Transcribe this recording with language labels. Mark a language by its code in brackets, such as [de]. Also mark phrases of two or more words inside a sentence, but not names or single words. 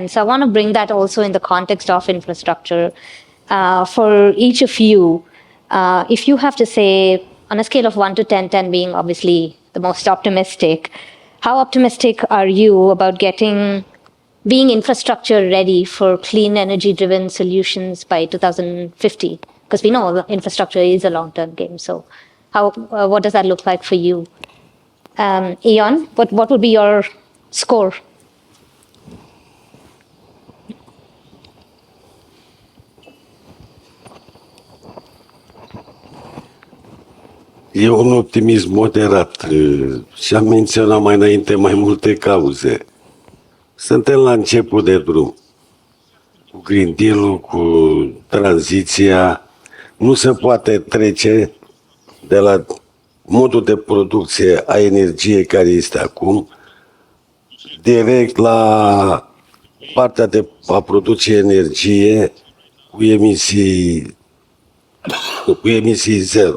[en] So I want to bring that also in the context of infrastructure. For each of you, if you have to say, on a scale of 1 to 10, 10 being obviously the most optimistic, how optimistic are you about being infrastructure ready for clean energy-driven solutions by 2050? Because we know infrastructure is a long-term game. So what does that look like for you? Ian, what would be your score? [ro] E un optimism moderat și am menționat mai înainte mai multe cauze. Suntem la început de drum. Cu Green Deal-ul, cu tranziția, nu se poate trece de la modul de producție a energiei care este acum, direct la partea de a produce energie cu emisii zero.